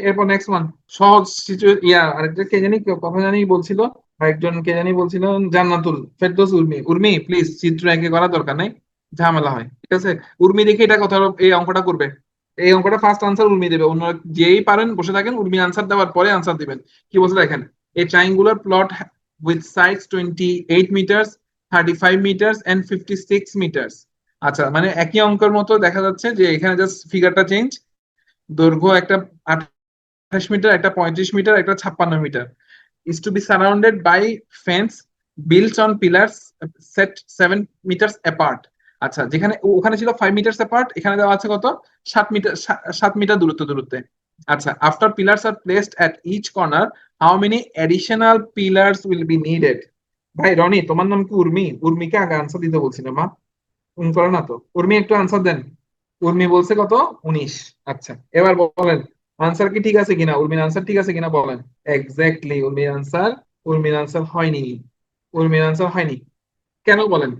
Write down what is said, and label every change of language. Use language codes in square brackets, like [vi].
[bn] এরপর next one, সহজ আরেকটা কে জানি কথা জানি বলছিল, আরেকজন কে জানি বলছিল, জান্নাতুল ফেরদৌস উর্মি। উর্মি প্লিজ, চিত্র এঁকে করার দরকার নেই, ঝামেলা হয়। ঠিক আছে? উর্মি দেখে এটা কথা, এই অঙ্কটা করবে। এই অঙ্কটা ফার্স্ট আনসার উর্মি দেবে, অন্য যেই পারেন বসে থাকেন, উর্মি আনসার দেওয়ার পরে আনসার দিবেন। কি বলছে দেখেন, [en] a triangular plot with sides 28 meters, 35 meters and 56 meters। [bn] আচ্ছা, মানে একই অঙ্কের মতো দেখা যাচ্ছে যে এখানে জাস্ট ফিগারটা চেঞ্জ। দৈর্ঘ্য একটা 28 মিটার, একটা 35 মিটার, একটা 56 metre, [en] is to be surrounded by fence built on pillars set 7 meters apart। [bn] আচ্ছা, যেখানে ওখানে ছিল 5 meters apart, এখানে দেওয়া আছে কত? 7 মিটার, 7 মিটার দূরত্বে। [en] আচ্ছা, after pillars are placed at each corner, how many additional pillars will be needed? [bn] ভাই রনি, তোমার নাম কি উর্মি? উর্মিকে আগে আনসার দিতে বলছি না মা, করে না তো। উর্মি একটু আনসার দেন। উর্মি বলছে কত? 19। আচ্ছা, এবার বলেন আনসার কি ঠিক আছে কিনা, উর্মির আনসার ঠিক আছে কিনা বলেন। এক্স্যাক্টলি, উর্মির আনসার হয়নি। উর্মির আনসার হয়নি। কেন বলেন?